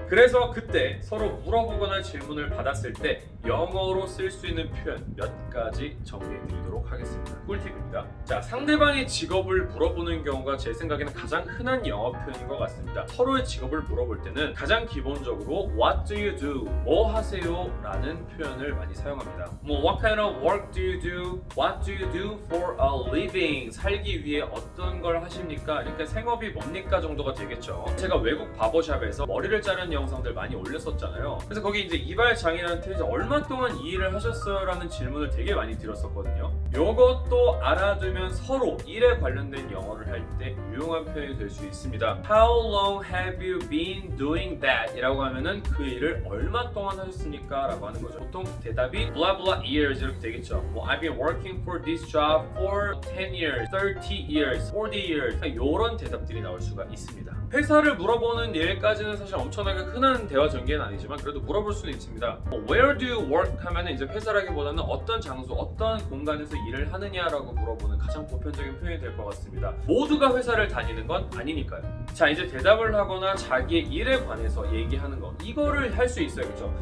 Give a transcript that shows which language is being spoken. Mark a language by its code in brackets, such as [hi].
[ko] 그래서 그때 서로 물어보거나 질문을 받았을 때 영어로 쓸 수 있는 표현 몇 가지 정리해 드리도록 하겠습니다. 꿀팁입니다. 자, 상대방의 직업을 물어보는 경우가 제 생각에는 가장 흔한 영어 표현인 것 같습니다. 서로의 직업을 물어볼 때는 가장 기본적으로 [en] What do you do? [ko] 뭐 하세요? 라는 표현을 많이 사용합니다. [en] 뭐 What kind of work do you do? What do you do for a living? [ko] 살기 위해 어떤 걸 하십니까? 그러니까 생업이 뭡니까 정도가 되겠죠. 제가 외국 바버샵에서 머리를 자르는 영상들 많이 올렸었잖아요. 그래서 거기 이제 이발장인한테 이제 얼마 동안 이 일을 하셨어요? 라는 질문을 되게 많이 드렸었거든요. 요것도 알아두면 서로 일에 관련된 영어를 할 때 유용한 표현이 될 수 있습니다. [en] How long have you been doing that? [ko] 이라고 하면은 그 일을 얼마 동안 하셨습니까? 라고 하는 거죠. 보통 대답이 [en] blah blah years [ko] 이렇게 되겠죠. [en] 뭐 I've been working for this job for 10 years, 30 years, 40 years [ko] 이런 대답들이 나올 수가 있습니다. 회사를 물어보는 일까지는 사실 엄청나게 흔한 대화 전개는 아니지만 그래도 물어볼 수는 있습니다. [en] Where do you work? [ko] 하면은 이제 회사라기보다는 어떤 장소, 어떤 공간에서 일을 하느냐라고 물어보는 가장 보편적인 표현이 될 것 같습니다. 모두가 회사를 다니는 건 아니니까요. 자, 이제 대답을 하거나 자기의 일에 관해서 얘기하는 거 이거를 할 수 있어요, 그렇죠?